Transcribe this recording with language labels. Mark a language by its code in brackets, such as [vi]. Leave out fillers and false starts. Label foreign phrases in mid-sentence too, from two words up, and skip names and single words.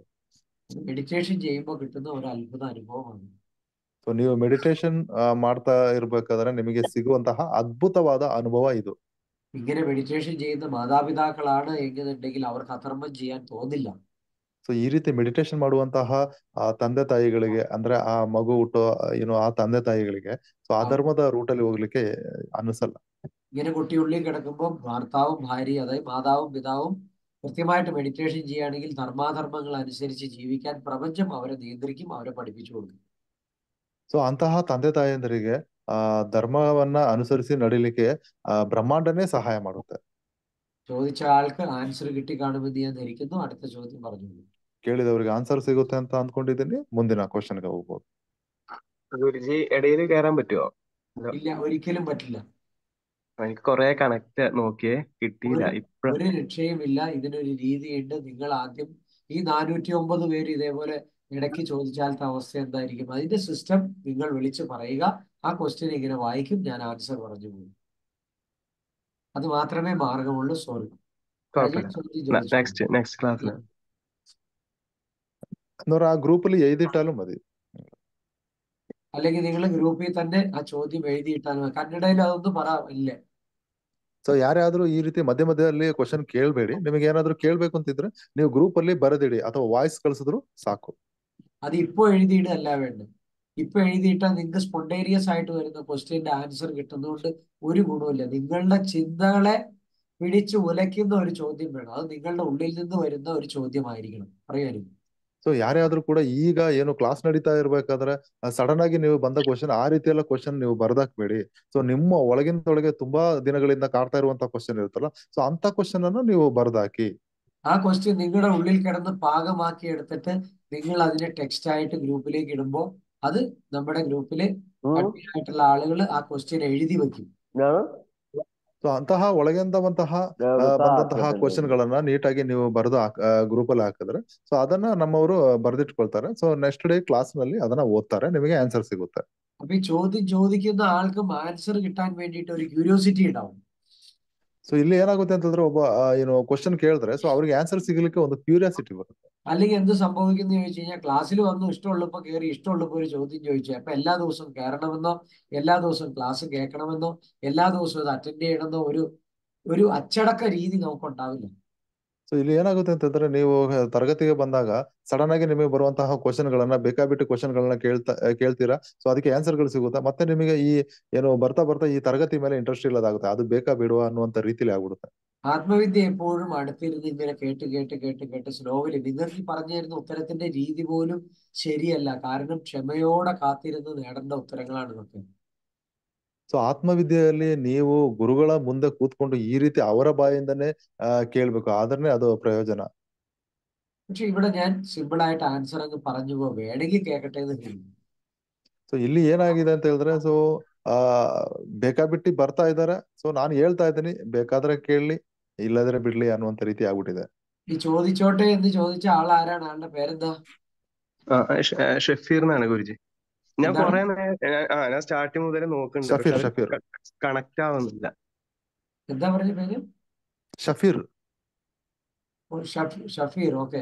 [ml] മെഡിറ്റേഷൻ ചെയ്യുമ്പോൾ കിട്ടുന്ന ഒരു അത്ഭുത അനുഭവമാണ്. [kn] ಸೊ ನೀವು ಮೆಡಿಟೇಷನ್ ಮಾಡ್ತಾ ಇರ್ಬೇಕಾದ್ರೆ ನಿಮಗೆ ಸಿಗುವಂತಹ ಅದ್ಭುತವಾದ ಅನುಭವ ಇದು. [ml] ഇങ്ങനെ മെഡിറ്റേഷൻ ചെയ്യുന്ന മാതാപിതാക്കളാണ് എന്നുണ്ടെങ്കിൽ അവർക്ക് അധർമ്മം ചെയ്യാൻ തോന്നില്ല. [kn] ಸೊ ಈ ರೀತಿ ಮೆಡಿಟೇಷನ್ ಮಾಡುವಂತಹ ತಂದೆ ತಾಯಿಗಳಿಗೆ, ಅಂದ್ರೆ ಆ ಮಗು ಹುಟ್ಟೋ ಆ ತಂದೆ ತಾಯಿಗಳಿಗೆ ಸೊ ಆ ಧರ್ಮದ ರೂಟಲ್ಲಿ ಹೋಗ್ಲಿಕ್ಕೆ ಅನಿಸಲ್ಲ. [ml] ഇങ്ങനെ കുട്ടി ഉള്ളിൽ കിടക്കുമ്പോൾ ഭർത്താവും ഭാര്യയും, അതായത് മാതാവും പിതാവും കൃത്യമായിട്ട് മെഡിറ്റേഷൻ ചെയ്യുകയാണെങ്കിൽ ധർമാധർമ്മങ്ങൾ അനുസരിച്ച് ജീവിക്കാൻ പ്രപഞ്ചം അവരെ നിയന്ത്രിക്കും, അവരെ പഠിപ്പിച്ചു കൊടുക്കും. [kn] ಸೊ ಅಂತಹ ತಂದೆ ತಾಯಂದರಿಗೆ ധർമ്മವನ್ನ ಅನುಸರಿಸಿ ನಡಿಲಿಕ್ಕೆ ಬ್ರಹ್ಮಾಂಡನೇ ಸಹಾಯ ಮಾಡುತ್ತೆ. [ml] ചോദിച്ച ആൾക്ക് ആൻസർ കിട്ടി കാണുമെന്ന് ഞാൻ ധരിക്കുന്നു. അടുത്ത ചോദ്യം പറഞ്ഞു. [kn] ಕೇಳಿದವರಿಗೆ ಆನ್ಸರ್ ಸಿಗುತ್ತೆ ಅಂತ ಅಂದ್ಕೊಂಡಿದ್ದೀನಿ. ಮುಂದಿನ ಕ್ವಶನ್ಗೆ ಹೋಗ್ಬೋದು. [ml] ഗുരുജി ഇടയിൽ കയറാൻ പറ്റുമോ? ഇല്ല, ഒരിക്കലും പറ്റില്ല. എനിക്ക് കുറെ കണക്ട് നോക്കിയേ, കിട്ടിയില്ല. ഒരു രക്ഷയുമില്ല. ഇതിനൊരു രീതിയുണ്ട്. നിങ്ങൾ ആദ്യം ഈ 409 പേര് ഇതേപോലെ ഇടയ്ക്ക് ചോദിച്ചാലത്തെ അവസ്ഥ എന്തായിരിക്കും? അതിന്റെ സിസ്റ്റം നിങ്ങൾ വിളിച്ച് പറയുക. ആ ക്വസ്റ്റ്യൻ ഇങ്ങനെ വായിക്കും, ഞാൻ ആൻസർ പറഞ്ഞു പോകും. അത് മാത്രമേ മാർഗമുള്ളൂ. സോറി. [en] next classil [ml] ആ ഗ്രൂപ്പിൽ എഴുതിയിട്ടാലും മതി, അല്ലെങ്കിൽ നിങ്ങൾ ഗ്രൂപ്പിൽ തന്നെ ആ ചോദ്യം എഴുതിയിട്ടാലും. കന്നഡയിൽ അതൊന്നും പറയില്ലേ? [kn] ಸೊ ಯಾರಾದ್ರೂ ಈ ರೀತಿ ಮಧ್ಯ ಮಧ್ಯದಲ್ಲಿ ಕ್ವಶನ್ ಕೇಳಬೇಡಿ. ನಿಮಗೆ ಏನಾದ್ರು ಕೇಳ್ಬೇಕು ಅಂತಿದ್ರೆ ನೀವು ಗ್ರೂಪ್ ಅಲ್ಲಿ ಬರೆದಿಡಿ ಅಥವಾ ವಾಯ್ಸ್ ಕಳ್ಸಿದ್ರು ಸಾಕು. [ml] അത് ഇപ്പൊ എഴുതിയിടല്ല വേണ്ടത്. ഇപ്പൊ എഴുതിയിട്ടാൽ നിങ്ങൾക്ക് സ്പോണ്ടേനിയസ് ആയിട്ട് വരുന്ന ക്വസ്റ്റ്യന്റെ ആൻസർ കിട്ടുന്നതുകൊണ്ട് ഒരു ഗുണമില്ല. നിങ്ങളുടെ ചിന്തകളെ പിടിച്ച് ഉലയ്ക്കുന്ന ഒരു ചോദ്യം വേണം. അത് നിങ്ങളുടെ ഉള്ളിൽ നിന്ന് വരുന്ന ഒരു ചോദ്യമായിരിക്കണം. പറയാനും [kn] ಸೊ ಯಾರ್ಯಾದ್ರೂ ಕೂಡ ಈಗ ಏನು ಕ್ಲಾಸ್ ನಡೀತಾ ಇರ್ಬೇಕಾದ್ರೆ ಸಡನ್ ಆಗಿ ನೀವು ಬಂದ ಕ್ವಶನ್ ಆ ರೀತಿ ಎಲ್ಲ ಕ್ವಶನ್ ನೀವು ಬರ್ದಾಕ್ಬೇಡಿ. ಸೊ ನಿಮ್ಮ ಒಳಗಿನೊಳಗೆ ತುಂಬಾ ದಿನಗಳಿಂದ ಕಾಡ್ತಾ ಇರುವಂತಹ ಕ್ವಶನ್ ಇರುತ್ತಲ್ಲ, ಸೊ ಅಂತ ಕ್ವಶನ್ ಅನ್ನು ನೀವು ಬರ್ದಾಕಿ. [ml] ആ ക്വസ്റ്റ്യൻ നിങ്ങളുടെ ഉള്ളിൽ കിടന്ന് പാകമാക്കി എടുത്തിട്ട് നിങ്ങൾ അതിനെ ടെക്സ്റ്റ് ആയിട്ട് ഗ്രൂപ്പിലേക്ക് ഇടുമ്പോൾ അത് നമ്മുടെ ഗ്രൂപ്പില് അഡ്മിൻ ആയിട്ടുള്ള ആളുകൾ ആ ക്വസ്റ്റ്യൻ എഴുതി വെക്കും. [kn] ಸೊ ಅಂತಹ ಒಳಗಿಂದಂತಹ ಬಂದಂತಹ ಕ್ವಶನ್ ಗಳನ್ನ ನೀಟಾಗಿ ನೀವು ಬರೆದು ಗ್ರೂಪ್ ಅಲ್ಲಿ ಹಾಕಿದ್ರೆ ಸೊ ಅದನ್ನ ನಮ್ಮವರು ಬರೆದಿಟ್ಕೊಳ್ತಾರೆ. ಸೊ [en] next day class [kn] ನಲ್ಲಿ ಅದನ್ನ ಓದ್ತಾರೆ, ನಿಮಗೆ ಆನ್ಸರ್ ಸಿಗುತ್ತೆ. [ml] അപ്പൊ ഈ ചോദ്യം ചോദിക്കുന്ന ആൾക്കും ആൻസർ കിട്ടാൻ വേണ്ടിയിട്ട് ഒരു ക്യൂരിയോസിറ്റി ഉണ്ടാവും. [kn] ಸೊ ಇಲ್ಲಿ ഏനാಗುತ್ತೆ ಅಂತಂದ್ರೆ ಒಬ್ಬ ಕ್ವಶನ್ ಕೇಳಿದ್ರೆ ಸೊ ಅವ್ರಿಗೆ ಆನ್ಸರ್ ಸಿಗಲಿಕ್ಕೆ ಒಂದು ಕ್ಯೂರಿಯಾಸಿಟಿ ಬರುತ್ತೆ. [ml] അല്ലെങ്കിൽ എന്ത് സംഭവിക്കുന്നു ചോദിച്ചു കഴിഞ്ഞാൽ ക്ലാസ്സിൽ വന്നു ഇഷ്ടമുള്ളപ്പോ കയറി ഇഷ്ടമുള്ളപ്പോ ഒരു ചോദ്യം ചോദിച്ചു. അപ്പൊ എല്ലാ ദിവസവും കയറണമെന്നോ എല്ലാ ദിവസവും ക്ലാസ് കേൾക്കണമെന്നോ എല്ലാ ദിവസവും ഇത് അറ്റൻഡ് ചെയ്യണമെന്നോ ഒരു അച്ചടക്ക രീതി നമുക്കുണ്ടാവില്ല. [kn] ಸೊ ಇಲ್ಲಿ ಏನಾಗುತ್ತೆ ಅಂತಂದ್ರೆ ನೀವು ತರಗತಿಗೆ ಬಂದಾಗ ಸಡನ್ ಆಗಿ ನಿಮಗೆ ಬರುವಂತಹ ಕ್ವಶನ್ ಗಳನ್ನ ಬೇಕಾಬಿಟ್ಟು ಕ್ವಶನ್ ಗಳನ್ನ ಕೇಳ್ತೀರಾ. ಸೊ ಅದಕ್ಕೆ ಆನ್ಸರ್ ಗಳು ಸಿಗುತ್ತೆ. ಮತ್ತೆ ನಿಮಗೆ ಈ ಬರ್ತಾ ಬರ್ತಾ ಈ ತರಗತಿ ಮೇಲೆ ಇಂಟ್ರೆಸ್ಟ್ ಇಲ್ಲದಾಗುತ್ತೆ. ಅದು ಬೇಕಾ ಬಿಡುವ ಅನ್ನುವಂತ ರೀತಿಲಿ ಆಗ್ಬಿಡುತ್ತೆ. [ml] ആത്മവിദ്യ എപ്പോഴും അടുത്തിരുന്ന് ഇങ്ങനെ കേട്ട് കേട്ട് കേട്ട് കേട്ട് സ്ലോവില് നിങ്ങൾക്ക് പറഞ്ഞു തരുന്ന ഉത്തരത്തിന്റെ രീതി പോലും ശരിയല്ല. കാരണം ക്ഷമയോടെ കാത്തിരുന്ന് നേടേണ്ട ഉത്തരങ്ങളാണ് ഇതൊക്കെ. [kn] ಸೊ ಆತ್ಮವಿದ್ಯೆಯಲ್ಲಿ ನೀವು ಗುರುಗಳ ಮುಂದೆ ಕೂತ್ಕೊಂಡು ಈ ರೀತಿ ಅವರ ಬಾಯಿಂದನೇ ಕೇಳ್ಬೇಕು. ಆದ್ರೆ ಅದು ಪ್ರಯೋಜನ. [ml] പക്ഷെ ഇവിടെ ഞാൻ സിമ്പിൾ ആയിട്ട് ആൻസർ അങ്ങ് പറഞ്ഞു പോ, വേണമെങ്കിൽ കേൾക്കട്ടെ എന്ന് ಹೇಳಿ. [kn] ಸೊ ಇಲ್ಲಿ ಏನಾಗಿದೆ ಅಂತ ಹೇಳಿದ್ರೆ ಸೊ ಬೇಕಾಬಿಟ್ಟಿ ಬರ್ತಾ ಇದಾರೆ. ಸೊ ನಾನು ಹೇಳ್ತಾ ಇದ್ದೀನಿ, ಬೇಕಾದ್ರೆ ಕೇಳಲಿ ಇಲ್ಲದ್ರೆ ಬಿಡ್ಲಿ ಅನ್ನುವಂತ ರೀತಿ ಆಗ್ಬಿಟ್ಟಿದೆ. [ml] ഈ ചോദിച്ചോട്ടെ എന്ന് ചോദിച്ച ആൾ ആരാണ്? ആളുടെ പേരെന്താ? ഷഫീർ എന്നാണ് ഗുരുജി. ഞാൻ എന്താണ്? കൊറേ ഞാൻ സ്റ്റാർട്ടിങ് മുതലേ നോക്കുന്നുണ്ട്, പക്ഷെ ഷഫീർ അത് കണക്ട് ആവുന്നില്ല. എന്താ പറഞ്ഞ പേര്? ഷഫീർ. ഷഫീർ. ഓക്കെ.